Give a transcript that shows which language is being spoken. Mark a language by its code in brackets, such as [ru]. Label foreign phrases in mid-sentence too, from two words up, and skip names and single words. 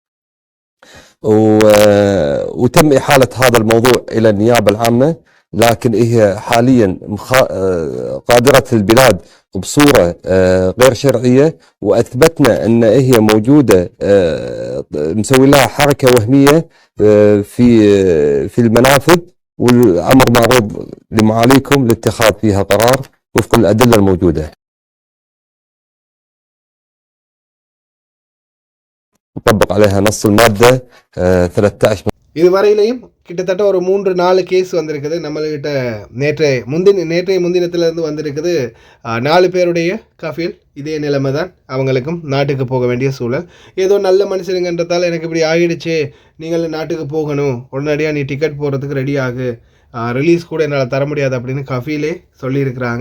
[ar] وتم إحالة هذا الموضوع إلى النيابة العامة، لكن هي حاليا قادرة البلاد بصورة غير شرعية، وأثبتنا أن هي موجودة مسوي لها حركة وهمية في المنافذ، والأمر معروض لمعاليكم لاتخاذ فيها قرار وفق الأدلة الموجودة. نطبق عليها نص المادة 13. [ta] இதுவரையிலையும் கிட்டத்தட்ட ஒரு 3-4 கேஸ் வந்திருக்குது நம்மள்கிட்ட. நேற்றைய முன்தினத்திலேருந்து வந்திருக்குது 4 பேருடைய கஃபீல். இதே நிலைமை தான் அவங்களுக்கும் நாட்டுக்கு போக வேண்டிய சூழல். ஏதோ நல்ல மனுஷனுங்கன்றதால எனக்கு இப்படி ஆகிடுச்சு, நீங்கள் நாட்டுக்கு போகணும், உடனடியாக நீ டிக்கெட் போகிறதுக்கு ரெடி ஆகு, ரிலீஸ் கூட என்னால் தர முடியாது அப்படின்னு கஃபீலே சொல்லியிருக்கிறாங்க.